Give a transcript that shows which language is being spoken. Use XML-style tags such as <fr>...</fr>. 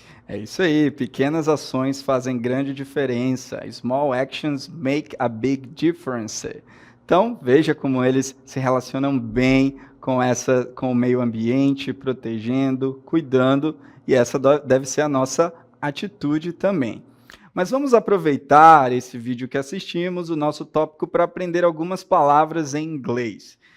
<pt>É isso aí, pequenas ações fazem grande diferença.</pt> <en>Small actions make a big difference.</en> <pt>Então, veja como eles se relacionam bem com o meio ambiente, protegendo, cuidando, e essa deve ser a nossa atitude também. Mas vamos aproveitar esse vídeo que assistimos, o nosso tópico, para aprender algumas palavras em inglês.</pt>